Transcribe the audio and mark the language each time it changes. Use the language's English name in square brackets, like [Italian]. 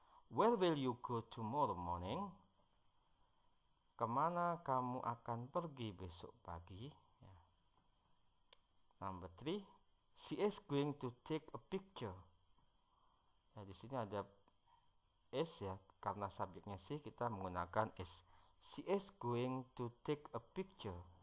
[English] Where will you go tomorrow morning? [Indonesian] Kemana kamu akan pergi besok pagi? Ya. [English] Number 3, she is going to take a picture. [Indonesian] Nah, di sini ada is ya, karena subjeknya she kita menggunakan is. [English] She is going to take a picture.